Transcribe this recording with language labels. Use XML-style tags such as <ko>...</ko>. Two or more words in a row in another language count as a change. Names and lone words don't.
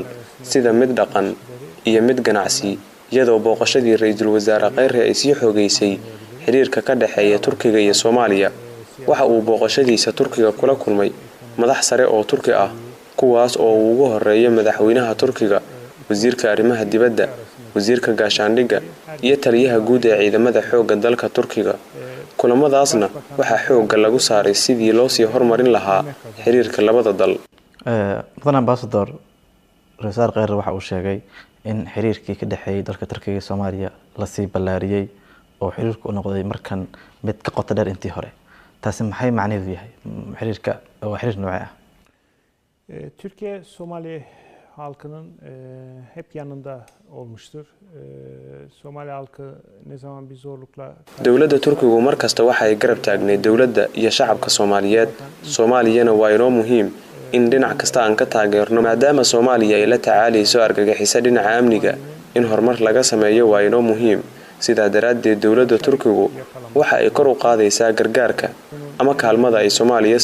<so>sida mid dhaqan iyo mid ganacsi iyadoo booqashadii ra'iisul wasaare Khayre ay sii xogeysay xiriirka ka dhaxeeya Turkiga iyo Soomaaliya waxa uu booqashadiisa Turkiga kula kulmay madax sare oo Turki ah kuwaas oo ugu horeeyay madaxweynaha Turkiga wasiirka arrimaha dibadda wasiirka gaashaandhigga iyo taliyaha guud ee ciidamada xoogga dalka Turkiga kulamadaasna waxa xoogga lagu saaray sidii loo sii horumarin lahaa xiriirka labada dal mudan ambassador ra'iisul Khayre waxa uu sheegay in xiriirkii ka dhaxeeyay dalka Turkiga iyo Soomaaliya la sii ballaariyay oo xiriirku noqday markan mid ka qoto dheer intii hore taasi maxay macnaheedu yahay xiriirka waa xiriir nooc ah</so> <tr>Türkiye Somali halkının hep yanında olmuştur. Somali halkı ne zaman bir zorlukla</tr> <so>dawladda Turkigu markasta waxay garab taagnay dawladda iyo shacabka Soomaaliyeed Soomaaliyana waa inoo muhiim in dhinac kasta aan ka taageerno maadaama Soomaaliya ay la tacaalayso argagixisada dhinaca amniga in horumar laga sameeyo waa inoo muhiim sida daraaddeed dawladda Turkigu waxa ay kor u qaadaysaa gargaarka ama kaalmada ay Soomaaliya</so>